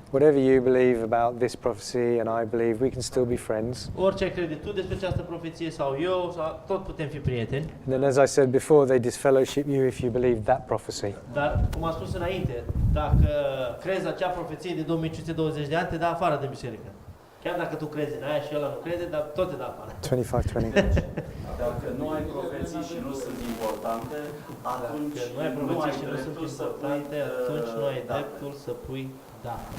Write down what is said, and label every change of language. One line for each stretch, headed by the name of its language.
English: Whatever you believe about this prophecy and I believe, we can still be friends.
Romanian: Orice crede tu despre această profeție sau eu, tot putem fi prieteni.
English: And then, as I said before, they disfellowship you if you believe that prophecy.
Romanian: Dar, cum am spus înainte, dacă crezi acea profeție de 2520 de ani, te dă afară de biserică. Chiar dacă tu crezi în aia și ăla nu crede, dar tot te dă afară. 25-20. Dacă nu ai profeții și nu sunt importante, atunci Dacă nu ai profeții și nu sunt importante, atunci nu ai dreptul să pui da.